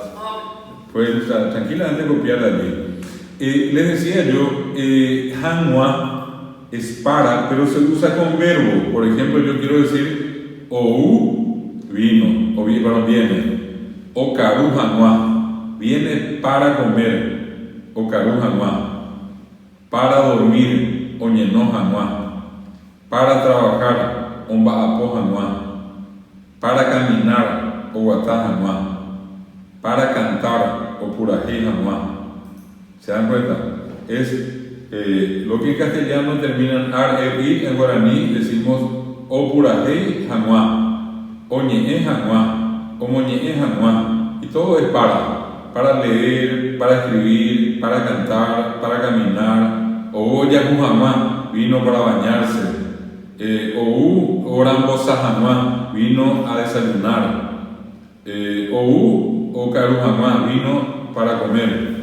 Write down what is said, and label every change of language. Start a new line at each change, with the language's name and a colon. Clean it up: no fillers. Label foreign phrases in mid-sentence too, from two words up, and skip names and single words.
Spanish: Pueden tranquilamente copiar de allí. Les decía yo, hanua es para, pero se usa con verbo. Por ejemplo, yo quiero decir ou vino, viene,
Guarani: o karu hanua,
Spanish: viene para comer,
Guarani: o karu hanua.
Spanish: Para dormir,
Guarani: oñeno hanua.
Spanish: Para trabajar,
Guarani: ombaapo hanua.
Spanish: Para caminar,
Guarani: oguatá hanua.
Spanish: Para cantar,
Guarani: opurají hanua.
Spanish: ¿Se dan cuenta? Es lo que en castellano termina en ar, i, en guaraní decimos
Guarani: opurají hanua, oñeé hanua, omoñeé hanua.
Spanish: Y todo es para leer, para escribir, para cantar, para caminar.
Guarani: O yahuhamá,
Spanish: vino para bañarse. Orambosahamá, vino a desayunar.
Guarani: O karuhamá,
Spanish: vino para comer.